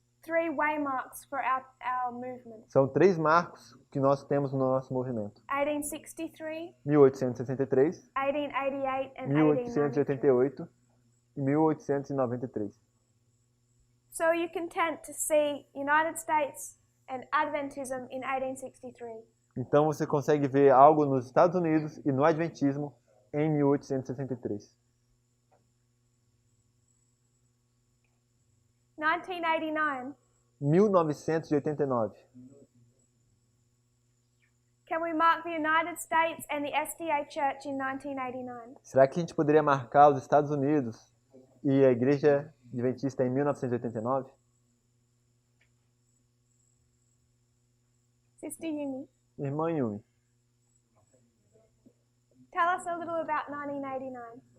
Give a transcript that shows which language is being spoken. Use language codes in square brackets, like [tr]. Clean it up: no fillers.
[en] 3 waymarks for our movement. [pt] São 3 marcos que nós temos no nosso movimento. 1863, 1863, [en] 1888 and 1893. [pt] 1888 e 1893. [en] So you can tend to see United States and Adventism in 1863. [pt] Então você consegue ver algo nos Estados Unidos e no Adventismo em 1863. 1989. 1989. [en] Can we mark the United States and the SDA Church in 1989? [pt] Será que a gente poderia marcar os Estados Unidos e a Igreja Adventista em 1989? [en] Sister Yumi, [pt] Irmã Yumi, [en] tell us a little about 1989.